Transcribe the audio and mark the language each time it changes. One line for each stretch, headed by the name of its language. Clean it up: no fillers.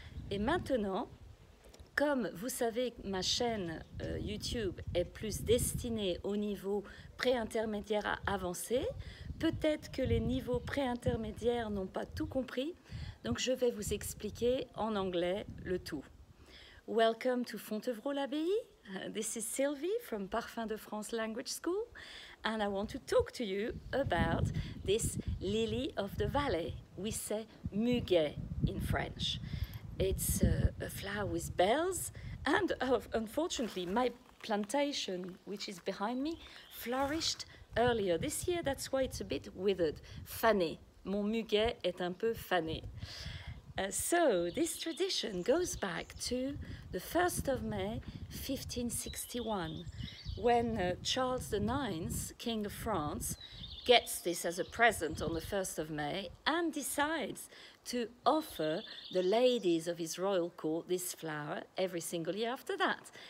French: Et maintenant, comme vous savez que ma chaîne YouTube est plus destinée au niveau pré-intermédiaire à avancé, peut-être que les niveaux pré-intermédiaires n'ont pas tout compris, donc je vais vous expliquer en anglais le tout.
English: Welcome to Fontevraud-l'Abbaye. This is Sylvie from Parfum de France Language School, and I want to talk to you about this lily of the valley. We say muguet in French. It's a flower with bells, and unfortunately my plantation, which is behind me, flourished earlier this year. That's why it's a bit withered, fané.
French: Mon muguet est un peu fané.
English: So this tradition goes back to the 1st of May 1561, when Charles IX, King of France, gets this as a present on the 1st of May and decides to offer the ladies of his royal court this flower every single year after that.